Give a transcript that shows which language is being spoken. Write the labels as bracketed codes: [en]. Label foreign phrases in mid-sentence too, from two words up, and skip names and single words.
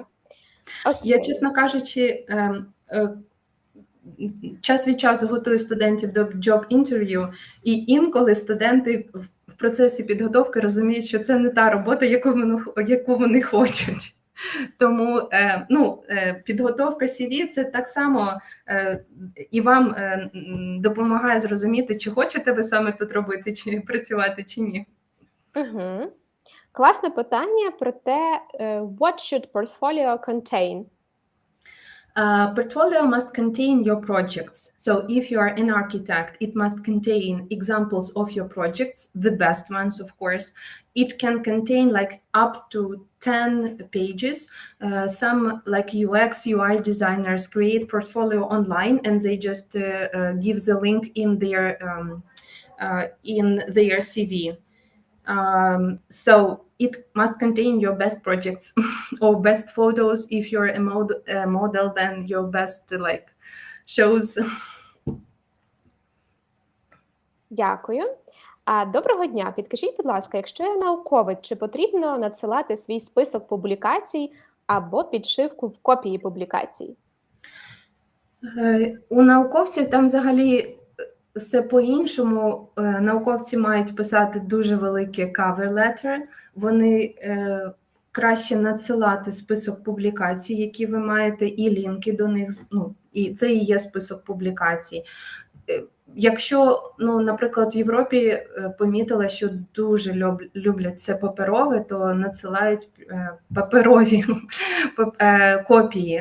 [uk] Я, чесно кажучи, час від часу готую студентів до job-інтерв'ю, і інколи студенти в процесі підготовки розуміють, що це не та робота, яку вони хочуть. Тому підготовка CV – це так само і вам допомагає зрозуміти, чи хочете ви саме тут робити, чи працювати, чи ні. Класне питання про те, [en] what should portfolio contain? Portfolio must contain your projects. So if you are an architect, it must contain examples of your projects, the best ones, of course. It can contain up to 10 pages. Some UX, UI designers create portfolio online and they just give the link in their CV. So it must contain your best projects or best photos. If you're a model, then your best shows. [uk] Дякую. Доброго дня. Підкажіть, будь ласка, якщо я науковець, чи потрібно надсилати свій список публікацій або підшивку в копії публікацій? У науковців там взагалі все по-іншому. Науковці мають писати дуже великі [en] cover letter, [uk] вони краще надсилати список публікацій, які ви маєте, і лінки до них, ну, і це і є список публікацій. Якщо, ну, наприклад, в Європі помітила, що дуже люблять це паперове, то надсилають паперові копії.